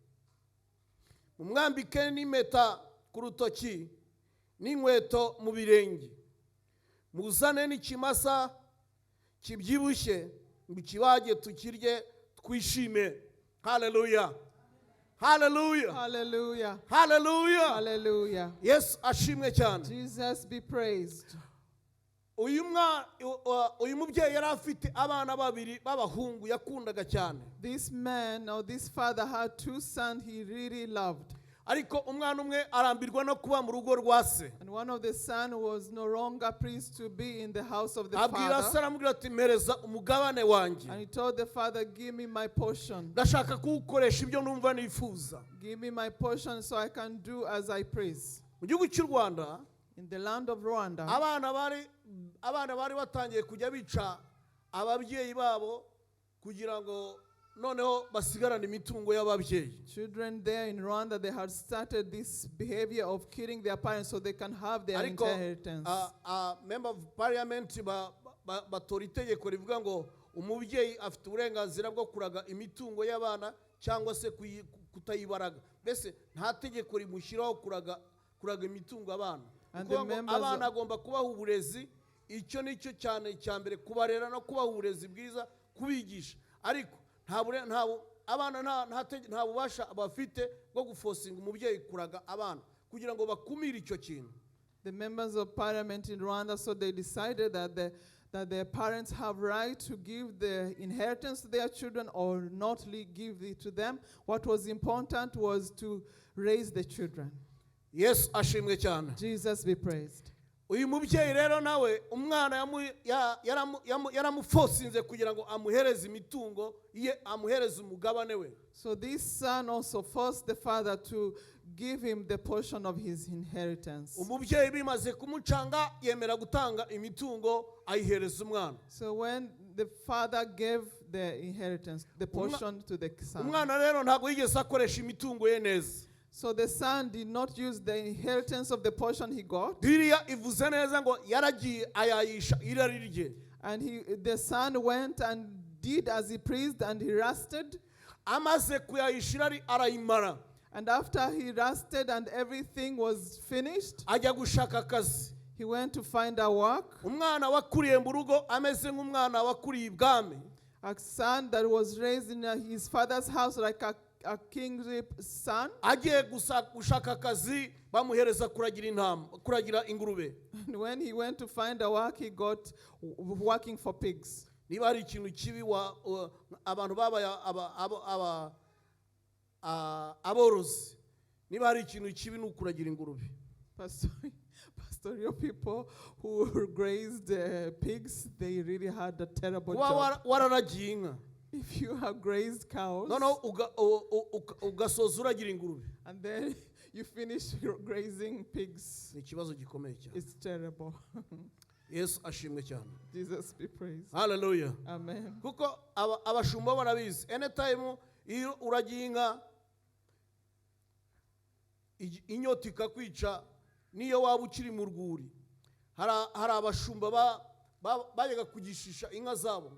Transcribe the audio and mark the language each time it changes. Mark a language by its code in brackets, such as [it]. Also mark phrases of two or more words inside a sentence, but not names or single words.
[rw] Mumwambike n'impeta ku rutoki n'inkweto mu birenge. Muzane n'ikimasa kibyibushye, mukibage tukirye twishime. Hallelujah. Hallelujah. Hallelujah. Hallelujah. Hallelujah. Yesu ashimwe cyane. [en] Jesus be praised. [rw] Uyu mubyeyi yari afite abana babiri b'abahungu yakundaga cyane. [en] This man or this father had two sons he really loved. [rw] Ariko umwana umwe arambirwa no kuba mu rugo rwa se. [en] And one of the sons was no longer pleased to be in the house of the [rw] Abwira se [en] father. [rw] aramubwira ati mpereza umugabane wanjye. [en] And he told the father, give me my portion. [rw] Ndashaka kuwukoresha ibyo numva nifuza. [en] Give me my portion so I can do as I please. [rw] Mu gihugu cy'u Rwanda, [en] In the land of Rwanda, [rw] abana bari batangiye kujya bica ababyeyi babo kugira ngo noneho basigarane imitungo y'ababyeyi. [en] children there in Rwanda, they had started this behavior of killing their parents so they can have their [rw] Ariko [en] inheritance. member of parliament [rw] batora itegeko rivuga ngo umubyeyi afite uburenganzira bwo kuraga imitungo y'abana cyangwa se kutayibaraga. Mbese nta tegeko rimushyiraho kuraga imitungo abana. Abana agomba kubaha uburezi, icyo nicyo cyane cyambere, kubarera no kubaha uburezi bwiza, kubigisha. Ariko abana nta bubasha bafite bwo gufosinga umubyeyi kuraga abana kugira ngo bakumire icyo kintu. [en] The members of parliament in Rwanda, so they decided that their parents have right to give the inheritance to their children or not give it to them. What was important was to raise the children. [rw] Yes, ashimwe cyane. [en] Jesus be praised. [rw] Uyu mubyeyi rero nawe umwana yaramufosinze kugira ngo amuhereze imitungo ye, amuhereze umugabane we. [en] So this son also forced the father to give him the portion of his inheritance. [rw] Umubyeyi bimaze kumucanga yemera gutanga imitungo ayihereza umwana. [en] So when the father gave the inheritance, the portion to the son. [rw] umwana rero ntabwo yigeze akoresha imitungo ye neza. [en] So the son did not use the inheritance of the portion he got. [rw] Biriya ivuze neza ngo yaragiye ayayisha irari rye. [en] And the son went and did as he pleased, and he rested. [rw] Amaze kuyayisha irari arayimara. [en] And after he rested and everything was finished, [rw] ajya gushaka akazi. [en] he went to find a work. [rw] Umwana wakuriye mu rugo ameze nk'umwana wakuriye ibwami. [en] A son that was raised in his father's house like a king's son. [rw] Agiye gushaka akazi bamuhereza kuragira ingurube. [en] And when he went to find a work, he got working for pigs. [rw] Niba hari ikintu kibi abantu babaye aborozi, niba hari ikintu kibi ni ukuragira ingurube. [en] Pastoral people who grazed pigs, they really had a terrible job. [rw] Wararagiye inka. [en] If you have grazed cows, [rw] ugasoza uragira ingurube. [en] and then you finish grazing pigs, [rw] Ni ikibazo gikomeye cyane. [en] it's terrible. [rw] Yesu ashimwe cyane. [en] Jesus be praised. [rw] Hallelujah. Amen. Kuko abashumba barabizi. Anytime iyo uragiye inka inyota ikakwica niyo waba ukiri mu rwuri. Hari abashumba bajyaga kugishisha inka zabo.